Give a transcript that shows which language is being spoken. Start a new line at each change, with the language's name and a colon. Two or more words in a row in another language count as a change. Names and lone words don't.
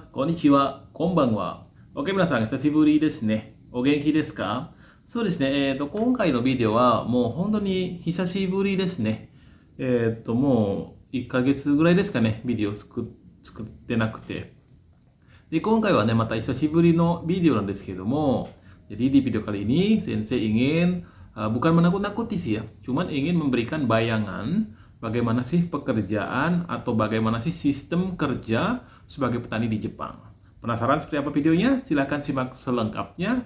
Japanese: こんにちは。こんばんは。OK、皆さん、久しぶりですね。お元気ですか？そうですね。今回のビデオは、もう本当に久しぶりですね。もう1ヶ月ぐらいですかね、ビデオ作ってなくて。で、今回はね、また久しぶりのvideoなんですけど mo.
Indonesian: Jadi di video kali ini, Sensei ingin bukan menakut-nakuti sih ya, cuman ingin memberikan bayangan bagaimana sih pekerjaan atau bagaimana sih sistem kerja sebagai petani di Jepang. Penasaran seperti apa videonya? Silahkan simak selengkapnya.